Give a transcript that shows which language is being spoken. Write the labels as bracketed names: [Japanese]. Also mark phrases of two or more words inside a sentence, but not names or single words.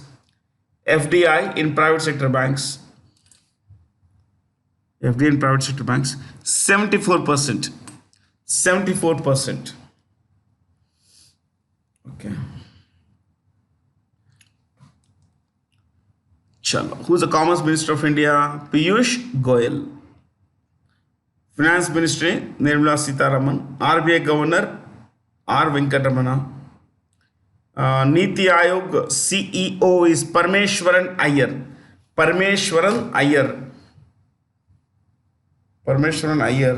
[English] FDI in private sector banks. FDI in private sector banks, 74%. 74%. Okay. Chalo. Who's the Commerce Minister of India? Piyush Goyal. Finance Ministry, Nirmala Sitharaman. RBI Governor, R. Venkatamana. Niti Aayog CEO is Parmeshwaran Iyer. Parmeshwaran Iyer. Parmeshwaran Iyer.